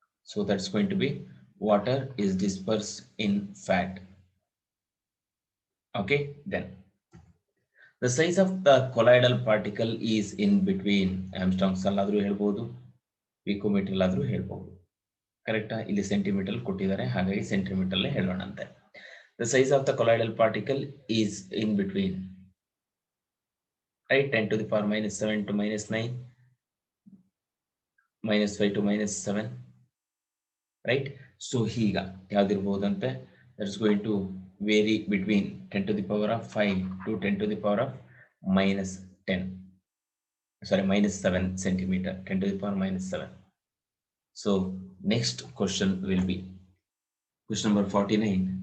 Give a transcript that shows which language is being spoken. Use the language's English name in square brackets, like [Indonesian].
[English] So that's going to be water is dispersed in fat. Okay, then the size of the colloidal particle is in between Armstrong's [Kannada] ಅಲ್ಲಾದ್ರೂ ಹೇಳ್ಬೋದು, [English] picometer ಅಲ್ಲಾದ್ರೂ ಹೇಳ್ಬೋದು. [Kannada] ಕರೆಕ್ಟಾ? ಇಲ್ಲಿ centimetre ಕೊಟ್ಟಿದ್ದಾರೆ, ಹಾಗಾಗಿ centimetre ಅಲ್ಲೇ ಹೇಳೋಣಂತೆ. [English] The size of the colloidal particle is in between, right? 10 to the power minus 7 to minus 9, minus 5 to minus 7, right? [Kannada] So ಹೀಗ ಯಾವ್ದಿರ್ಬೋದಂತೆ? [English] That is going to vary between 10 to the power of 5 to 10 to the power of minus 10. Sorry, minus 7 centimeter, 10 to the power minus 7. So next question will be question number 49.